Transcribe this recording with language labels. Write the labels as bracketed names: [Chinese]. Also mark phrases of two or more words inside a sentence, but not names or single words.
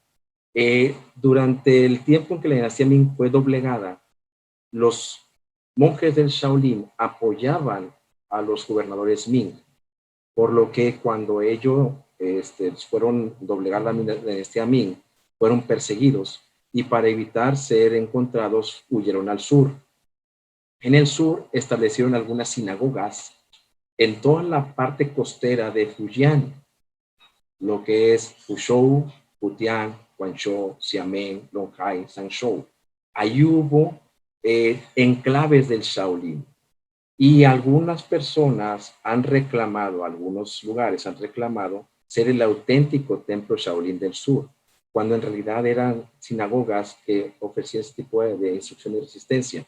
[Spanish] Durante el tiempo en que la dinastía Ming fue doblegada, los monjes del Shaolin apoyaban a los gobernadores Ming, por lo que cuando ellos fueron doblegar la dinastía Ming, fueron perseguidos y para evitar ser encontrados huyeron al sur. En el sur establecieron algunas sinagogas en toda la parte costera de Fujian, lo que es Fuzhou, Futian, Guangzhou, Xiamen, Longhai, Sanzhou. Ahí hubo enclaves del Shaolin. Y algunas personas han reclamado, algunos lugares han reclamado ser el auténtico templo Shaolin del sur, cuando en realidad eran sinagogas que ofrecían este tipo de instrucción y resistencia.